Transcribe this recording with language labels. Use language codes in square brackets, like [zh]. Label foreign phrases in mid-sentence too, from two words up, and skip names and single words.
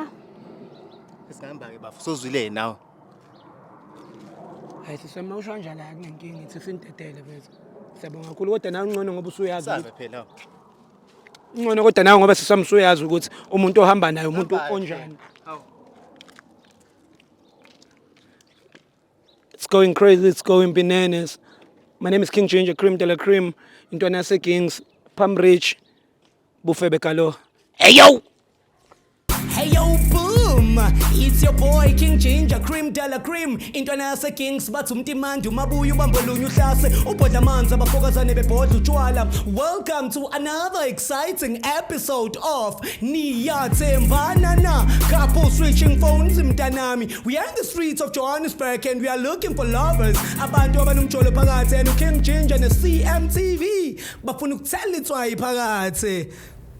[zu] Sihamba ke bafu sozwile nawe. hayi sisema usho kanjalo akunenkinga ithi sindedele mfethu siyabonga kakhulu kodwa nawe ngcono ngoba usuyazi Save phela. ngcono kodwa nawe ngoba sisami usuyazi ukuthi umuntu ohamba naye umuntu onjani. [en] It's going crazy, it's going bananas. My name is King Ginger, Cream de la Cream, [zu] intwana yase Kings, [en] Palm Ridge, Bufebe Kalo. Hey yo! Hey yo, boom! It's your boy King Ginger, Cream de la Cream, [zu] intwana yase Kings, bathi umtimandi umabuya ubambolunya uhlase, ubhodla amanzi abafokazane bebhodla utshwala. [en] Welcome to another exciting episode of Niyathembana na couple switching phones mntanami. We are in the streets of Johannesburg and we are looking for lovers. [zu] Abantu abanumjolo phakathi and King Ginger ne CMTV bafuna ukuthela itswayi phakathi.